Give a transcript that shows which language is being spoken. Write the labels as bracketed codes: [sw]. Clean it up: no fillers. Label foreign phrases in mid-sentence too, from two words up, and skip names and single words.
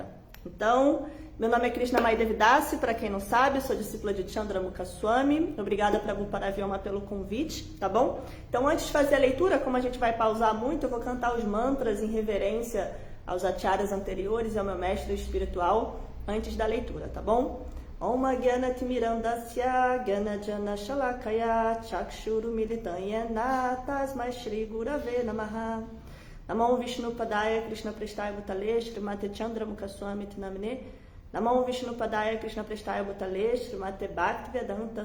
[pt] Então, meu nome é Krishna Mai Devidasi, para quem não sabe, sou discípula de Chandramukha Swami. Obrigada, Prabhupada Vyoma, pelo convite, tá bom? Então, antes de fazer a leitura, como a gente vai pausar muito, eu vou cantar os mantras em reverência aos acharyas anteriores e ao meu mestre espiritual antes da leitura, tá bom? [sa] Om Gyanatimirandasya Gyanajana Shalakaya Chakshuru Militanyena Tasmai Shri Gurave Namaha Namo Vishnu Padaya Krishna Prestaya Bhutale Srimate Chandramukha Swami Tinamine Namo Vishnu Padaya Krishna Prestaya Bhutale Srimate Bhaktivedanta